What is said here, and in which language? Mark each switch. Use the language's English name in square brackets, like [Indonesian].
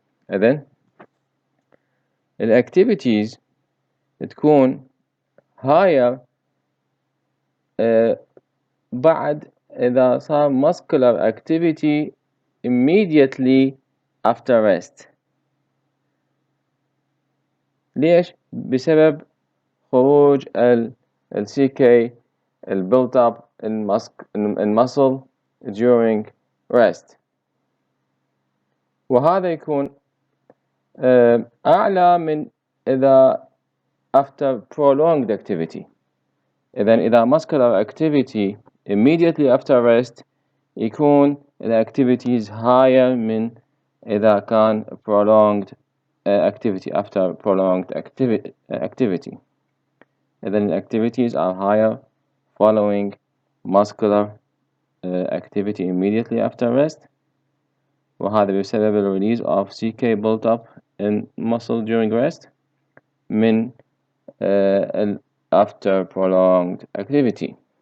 [English] And then the activities تكون higher [Arabic] بعد إذا صار [English] muscular activity immediately after rest. [Arabic] ليش؟ بسبب خروج [English] ال CK built up in muscle during rest. [Arabic] وهذا يكون أعلى من إذا [English] after prolonged activity. إذا muscular activity immediately after rest يكون the activities higher [Arabic] من إذا كان [English] prolonged activity after prolonged activity. إذن the activities are higher following muscular activity immediately after rest، [Arabic] وهذا بسبب [English] ال release of CK built up in muscle during rest من after prolonged activity.